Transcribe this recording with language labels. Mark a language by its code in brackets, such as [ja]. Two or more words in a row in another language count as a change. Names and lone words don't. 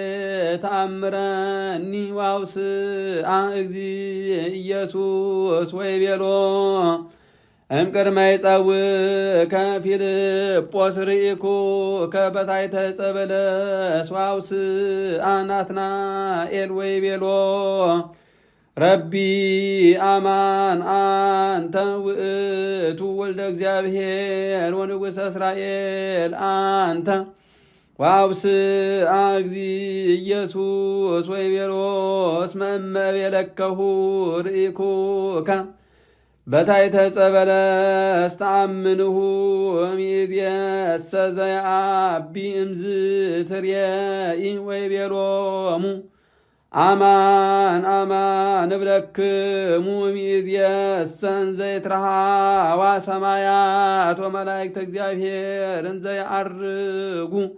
[gez] ተአምረኒ ዋውስአ እግዚእ ኢየሱስ ወይቤሎ እምቅድመ ይጸውከ ፊልጶስ ርኢኩከ በታሕተ ዕፀ በለስ ዋውስአ ናትናኤል ወይቤሎ ረቢ አማን አንተ ውእቱ ወልደ እግዚአብሔር ወንጉሠ እስራኤል አንተ ዋውስአ እግዚእ ኢየሱስ ወይቤሎ እስመ እመ ቤለከሁ ርኢኩከ በታሕተ ዕፀ በለስ ተአምንሁ እምይእዜሰ ዘየዐቢ እምዝትሬኢ ወይቤሎሙ አማን አማን እብለክሙ እምይእዜሰ እንዘ ይትረኃዋ ሰማያት ወመላእክተ እግዚአብሔር እንዘ ይዐርጉ